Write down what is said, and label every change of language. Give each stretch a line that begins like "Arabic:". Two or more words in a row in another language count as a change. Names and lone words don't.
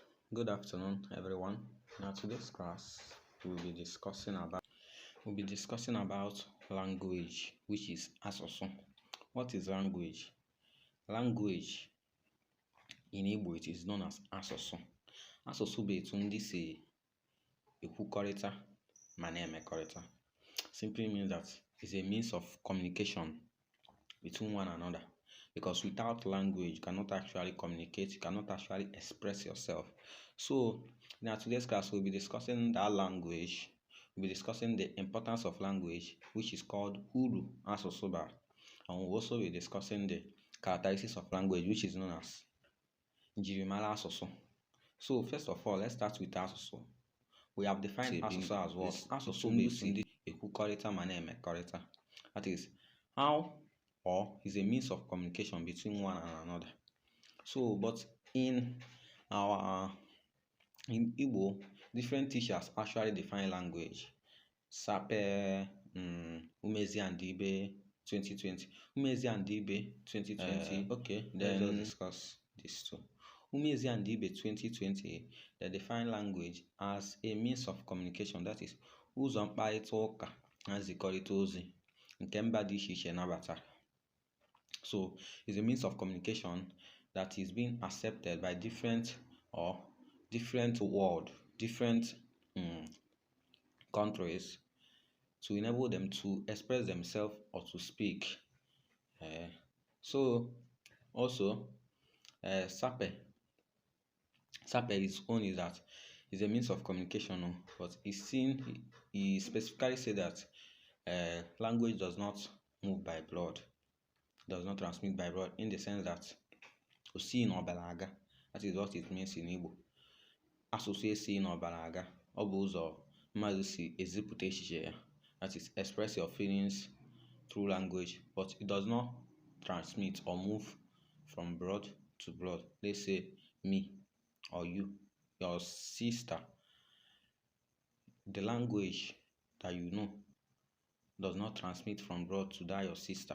English: Good afternoon, everyone. Now, today's class, we'll be discussing about language, which is asụsụ. What is language? Language in Igbo, it is known as asụsụ.
Igbo: Asụsụ bụ etu ndị si ekwukọrịta ma na-emekọrịta.
English: Simply means that it's a means of communication between one another. Because without language, you cannot actually communicate, you cannot actually express yourself. So, now today's class, we'll be discussing that language. We'll be discussing the importance of language, which is called
Igbo: Uru Asụsụ.
English: And we'll also be discussing the characteristics of language, which is known as
Igbo: Njirimara Asụsụ.
English: So, first of all, let's start with Asụsụ. We have defined Asụsụ as what?
Igbo: Asụsụ means ekwukọrịta ma na-emekọrịta.
English: That is, how or is a means of communication between one and another. So, but in Igbo, different teachers actually define language. Sape, Umezi and Ibe 2020. Umezi and Ibe 2020. Okay, then let's discuss this too. Umezi and Ibe 2020, they define language as a means of communication. That is,
Igbo: ụzọ mkparịta ụka na nzikọrịta ozi nke mba dị iche iche nabatara.
English: So, it's a means of communication that is being accepted by different countries to enable them to express themselves or to speak. So, also, Sape its own is that it's a means of communication, but he specifically said that language does not move by blood. Does not transmit by blood, in the sense that
Igbo: osi n'ọbara,
English: that is what it means in Igbo.
Igbo: Asụsụ esi n'ọbara, ọ bụ ụzọ mmadụ si ezipụta echiche ya,
English: that is, express your feelings through language, but it does not transmit or move from blood to blood. Let's say me or you, your sister, the language that you know does not transmit from blood to that your sister.